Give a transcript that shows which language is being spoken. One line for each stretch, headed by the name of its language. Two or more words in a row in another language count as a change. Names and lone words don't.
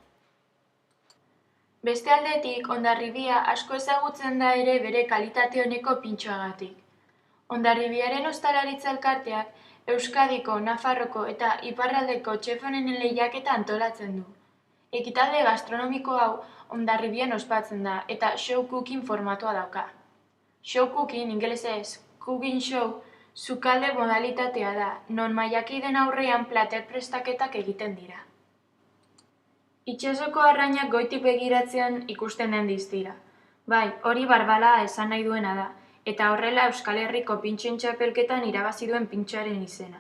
Basque: Beste aldetik, Hondarribia asko ezagutzen da ere bere kalitate oneko pintxoagatik. Hondarribiaren ostalaritza elkarteak Euskadiko, Nafarroko eta Iparraldeko txef onenen lehiaketa antolatzen du. Ekitaldi gastronomiko hau Hondarribian ospatzen da eta
English: show cooking
Basque: formatua dauka.
English: Show cooking, ingelesez cooking show,
Basque: sukalde modalitatea da, non mailakideen aurrean plater prestaketak egiten dira. Itsasoko arrainak goitik begiratzean ikusten den diztira. Bai, hori Barbala esan nahi duena da, eta horrela Euskal Herriko pintxoen txapelketan irabazi duen pintxoaren izena.